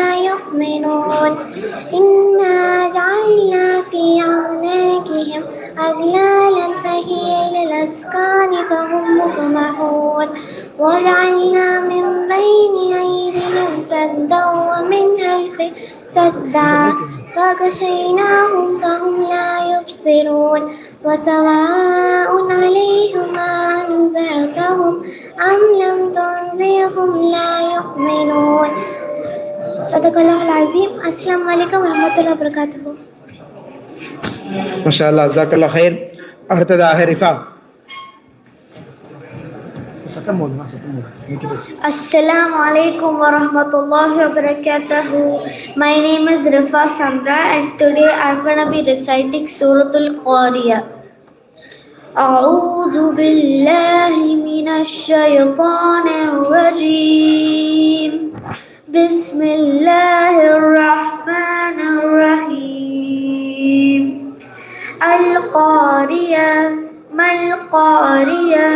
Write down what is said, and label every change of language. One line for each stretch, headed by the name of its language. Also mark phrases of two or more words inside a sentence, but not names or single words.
Arabic: يؤمنون إنا جعلنا في أعناقهم أغلالا فهي إلى الأذقان فهم مقمحون وجعلنا من بين أيديهم سدا ومن خلفهم سدا فغشيناهم فهم لا يبصرون وسواء عليهم أنذرتهم أم لم تنذرهم لا يؤمنون. صدق الله العظيم. السلام عليكم ورحمة الله وبركاته. ما شاء الله، جزاك الله خير. அடுத்ததாக ரிஃபா. السلام عليكم ورحمة الله وبركاته.
English: My name is Rifa Samra and today I'm going to be reciting Suratul Qariyah.
Arabic: أعوذ بالله من الشيطان الرجيم بسم الله الرحمن الرحيم القارية ما القارية